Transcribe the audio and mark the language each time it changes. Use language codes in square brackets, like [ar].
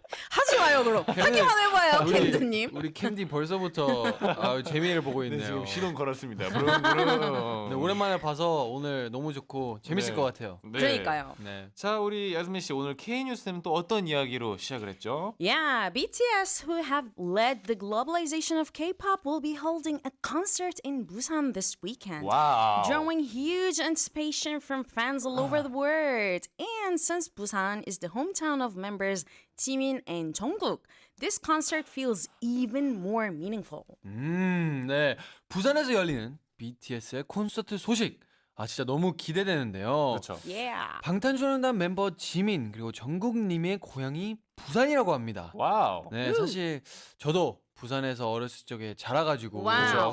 [ko] 하지 마요 그럼. 하기만 해봐요 캔드님. 우리 캔디 벌써부터 재미를 보고 있네요. 지금 시동 걸었습니다. 부릉부릉. 네, 오랜만에 봐서 오늘 너무 좋고 재밌을 네. 것 같아요. 네. 그러니까요. 네. 자, 우리 야스민 씨 오늘 K 뉴스는 또 어떤 이야기로 시작을 했죠? [en] Yeah, BTS, who have led the globalization of K-pop, will be holding a concert in Busan this weekend. [ko] 와우. [en] Drawing huge anticipation from fans all over the world. And since Busan is the hometown of members Jimin and Jungkook, this concert feels even more meaningful. [ko] 네. 부산에서 열리는 BTS의 콘서트 소식. 진짜 너무 기대되는데요. 그렇죠. [en] Yeah. [ko] 방탄소년단 멤버 지민 그리고 정국님의 고향이 부산이라고 합니다. 와우. 네, 사실 저도 부산에서 어렸을 적에 자라가지고 와우.